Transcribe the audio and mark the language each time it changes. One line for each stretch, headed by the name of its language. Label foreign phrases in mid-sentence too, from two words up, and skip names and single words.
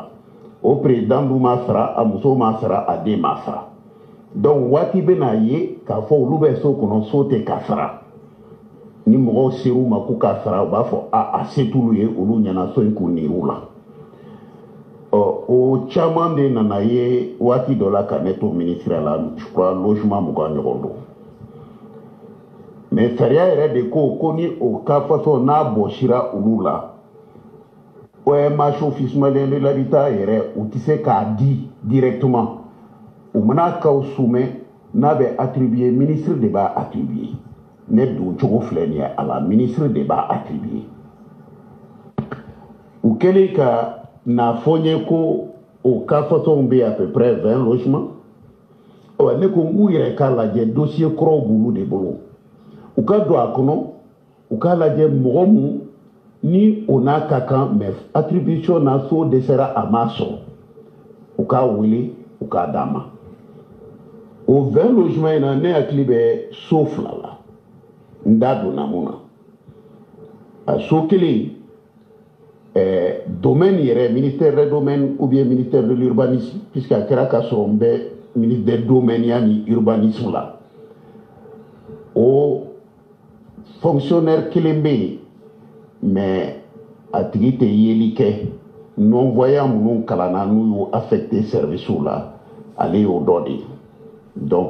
Bambara: O président du ma sara a muso ma sara a den ma sara donc waati bɛ n'a ye k'a fɔ olu bɛ so kɔnɔ so tɛ ka sara ni mɔgɔw ser'u ma k'u ka sara u b'a fɔ a se t'olu ye olu ɲɛna so in k'u nir'u la o caman de nana ye waati dɔ la ka ne to ministère la
French: je crois
Bambara: logement 20 ɲɔgɔn don mais sariya yɛrɛ de ko ni o ka façon n'a bɔsira olu la OMH
French: office malien de l'habitat
Bambara: yɛrɛ u tɛ se k'a di directement u mana k'aw soumet n'a bɛ
French: attribuer ministre
Bambara: de b'a attribuer ne don cogo filɛ nin ye a la ministre de b'a attribuer u kɛlen ka n'a fɔ n ye ko o
French: cas façon
Bambara: bɛ
French: à peu près
Bambara: 20 logements ne ko u yɛrɛ k'a lajɛ dossier kɔrɔw b'olu de bolo u ka don a kɔnɔ u k'a lajɛ mɔgɔ mun ni o n'a ka kan mais attribution na so dɛsɛra a m'a sɔrɔ u k'a wele u k'a d'a ma o 20 logements in na ne hakili bɛ so 2 la n da donna mun na a so kelen domaine yɛrɛ
French: ministère des domaines ou bien ministère de l'urbanisme puisque
Bambara: a kɛra ka sɔrɔ n bɛ
French: ministre des domaines
Bambara: ya ni urbanisme la o fonctionnaire kelen bɛ yen mais a tigi tɛ yeli kɛ
French: non voyant
Bambara: minnu kalanna n'u y'o
French: affecté service
Bambara: la ale y'o dɔ de ye donc